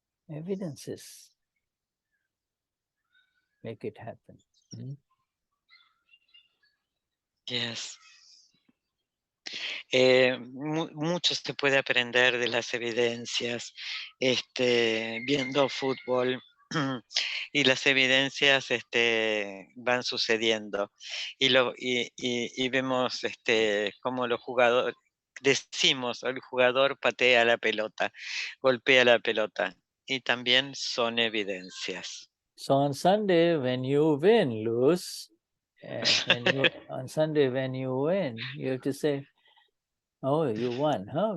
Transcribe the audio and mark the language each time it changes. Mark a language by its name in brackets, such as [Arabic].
[English] Evidences make it happen. Yes. [Spanish] Mucho se puede aprender de las evidencias, viendo fútbol y las evidencias van sucediendo y vemos cómo los jugadores, decimos, el jugador patea la pelota, golpea la pelota y también son evidencias. [English] So on Sunday, when you win, lose, on Sunday when you win, you have to say, "Oh, you won, huh?